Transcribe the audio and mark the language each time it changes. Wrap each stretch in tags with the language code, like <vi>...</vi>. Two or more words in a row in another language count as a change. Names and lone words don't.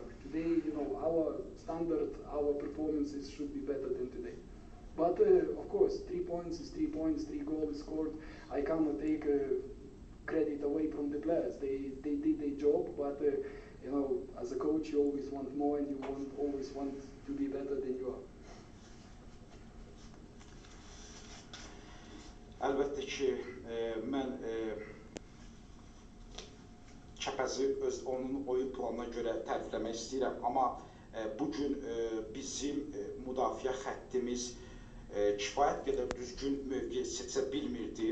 <en>Today, our standard, our performances should be better than today. But of course, 3 points is 3 points, 3 goals scored. I cannot take credit away from the players. They did their job, but as a coach, you always want more, and you always want to be better than you are.</en> <az>Əlbəttə ki, mən Kəpəzi onun oyun planına görə tərifləmək istəyirəm, amma bugün bizim müdafiə xəttimiz kifayət qədər düzgün mövqe seçə bilmirdi.</az>